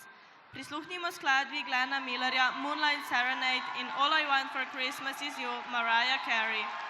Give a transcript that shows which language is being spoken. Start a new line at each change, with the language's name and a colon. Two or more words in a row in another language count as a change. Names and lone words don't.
Slovenian: Prisluhnimo skladbi Glena Millerja Moonlight Serenade in All I Want for Christmas is You, Mariah Carey.